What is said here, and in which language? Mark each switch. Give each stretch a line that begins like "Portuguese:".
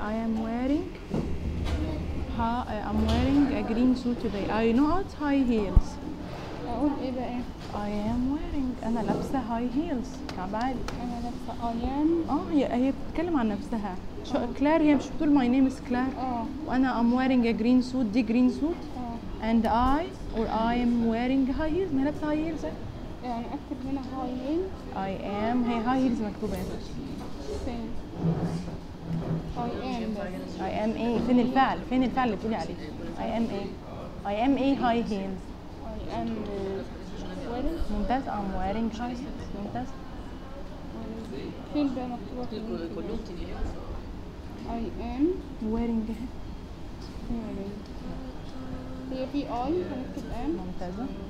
English: I am wearing I'm wearing a green suit today. I not high heels.
Arabic: اقول ايه بقى ايه؟
English: I am wearing
Arabic: انا لابسة
English: high heels.
Arabic: كعب عالي. انا لابسة
English: I am.
Arabic: اه هي بتتكلم عن نفسها. شو كلير هي مش بتقول
English: My name is Claire.
Arabic: اه.
English: وانا I'm wearing a green suit. دي green suit.
Arabic: اه.
English: And I or I am wearing high heels.
Arabic: ما لابسة
English: high heels.
Arabic: يعني أكتب هنا
English: High heels. I am.
Arabic: هي هاي هيلز مكتوبة هنا.
English: same. I am. I am a.
Arabic: فين الفعل؟ فين الفعل اللي بتقولي عليه؟ I am a.
English: I am a high heels. I am wearing.
Arabic: ممتاز.
English: I'm wearing high heels.
Arabic: ممتاز. فين بقى مكتوبة؟
English: I am wearing.
Arabic: هي في I هنكتب M. ممتازة.